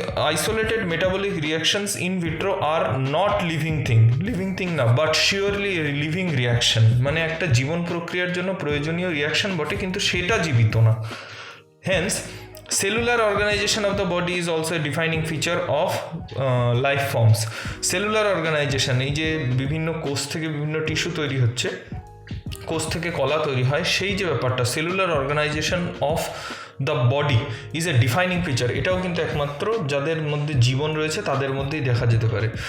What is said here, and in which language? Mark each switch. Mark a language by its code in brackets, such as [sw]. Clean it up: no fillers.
[en] isolated metabolic reactions in vitro are not living thing [bn] না, [en] but surely living reaction, [bn] মানে একটা জীবন প্রক্রিয়ার জন্য প্রয়োজনীয় রিয়াকশন বটে, কিন্তু সেটা জীবিত না। [en] Hence cellular organization of the body is also a defining feature of life forms. [bn] Cellular organization, এই যে বিভিন্ন কোষ থেকে বিভিন্ন টিস্যু তৈরি হচ্ছে, কোষ থেকে কলা তৈরি হয়, সেই যে ব্যাপারটা [en] Cellular organization of the body is a defining feature. [bn] এটাও কিন্তু একমাত্র যাদের মধ্যে জীবন রয়েছে তাদের মধ্যেই দেখা যেতে পারে।